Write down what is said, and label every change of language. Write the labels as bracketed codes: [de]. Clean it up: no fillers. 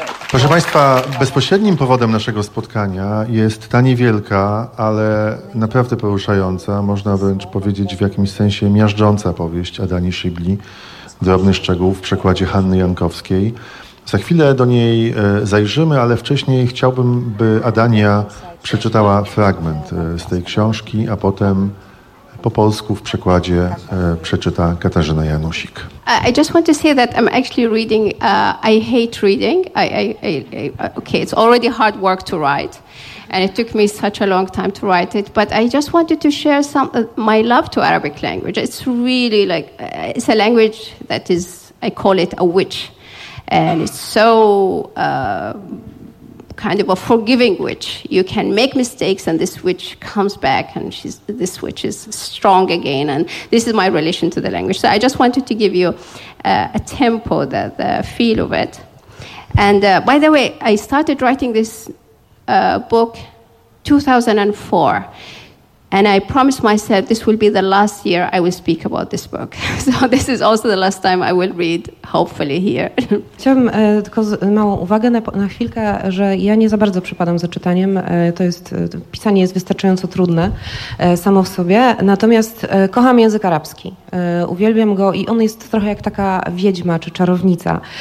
[pl] Proszę Państwa, bezpośrednim powodem naszego spotkania jest ta niewielka, ale naprawdę poruszająca, można wręcz powiedzieć w jakimś sensie miażdżąca powieść Adani Szybli, Drobny szczegół, w przekładzie Hanny Jankowskiej. Za chwilę do niej zajrzymy, ale wcześniej chciałbym, by Adania przeczytała fragment z tej książki, a potem po polsku w przekładzie przeczyta Katarzyna Janusik. [en] I just want to say that I'm actually reading. I hate reading. Okay, it's already hard work to write, and it took me such a long time to write it. But I just wanted to share some my love to Arabic language. It's really like it's a language that is I call it a witch, and it's so kind of a forgiving witch. You can make mistakes and this witch comes back and this witch is strong again. And this is my relation to the language. So I just wanted to give you a tempo, the feel of it. And by the way, I started writing this book 2004. And I promised myself this will be the last year I will speak about this book. So this is also the last time I will read, hopefully, here. [pl] Chciałabym tylko małą uwagę na chwilkę, że ja nie za bardzo przypadam za czytaniem. Pisanie jest wystarczająco trudne samo w sobie. Natomiast kocham język arabski. Uwielbiam go i on jest trochę jak taka wiedźma czy czarownica.